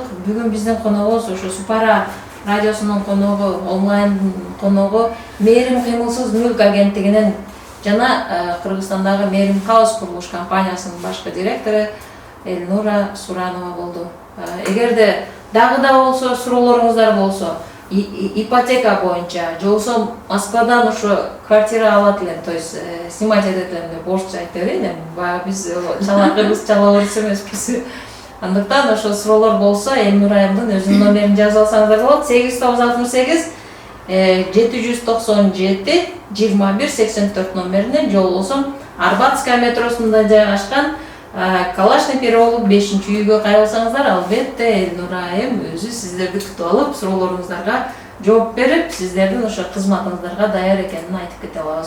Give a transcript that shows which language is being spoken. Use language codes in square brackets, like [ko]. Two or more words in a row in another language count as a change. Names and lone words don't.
[ky] Бүгүн биздин коногубуз ошо Спара радиосунун коногу, онлайн коногу Мээрим кыймылсыз мүлк агенттигинин жана Кыргызстандагы Мээрим Хаус курулуш компаниясынын башкы директору Элнура Суранова болду. Эгерде дагы да болсо суроолоруңуздар болсо, ипотека боюнча, же болбосо Москвадан ошо квартира алат элем, [ru] то есть снимать [ky] этет элем деп орусча айтып берейин. Баягы биз чалакыбыз, чала орус эмеспиз. Андыктан ошо суроолор болсо Элнура айымдын өзүнүн номерин жазып алсаңыздар болот. 8968 797 2184 номерине, же болбосо Арбатская метросунда жайгашкан Калашный переулок 5-үйгө кайрылсаңыздар, албетте Элнура айым өзү сиздерди күтүп алып, суроолоруңуздарга жооп берип, сиздердин ошо кызматыңыздарга даяр экенин айтып кете алабыз.